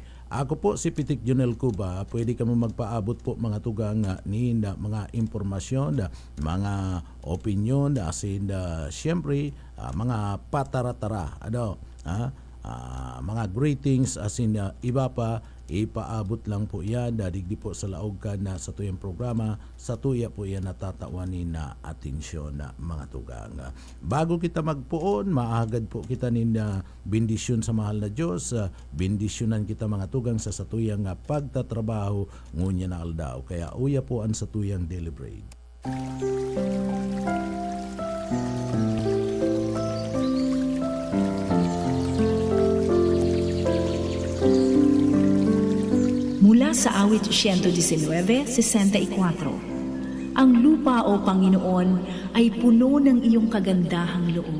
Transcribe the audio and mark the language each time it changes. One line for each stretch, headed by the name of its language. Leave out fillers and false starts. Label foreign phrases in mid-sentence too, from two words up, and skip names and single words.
Bikol: Ako po si Pitik Junel Cuba. Pwede kamo magpaabot po mga tugang ni mga impormasyon, mga opinion asin siyempre mga pataratara mga greetings asin iba pa ipaabot lang po yan dadigdi po sa laog ka na sa tuyang programa sa tuya po yan natatawanin na atensyon na mga tugang. Bago kita magpuon, maagad po kita na bendisyon sa mahal na Diyos, bendisyonan kita mga tugang sa tuyang pagtatrabaho ngunya na aldaw. Kaya uya po ang sa tuyang daily bread.
Filipino: Mula sa awit 119:64, ang lupa o Panginoon ay puno ng iyong kagandahang loob.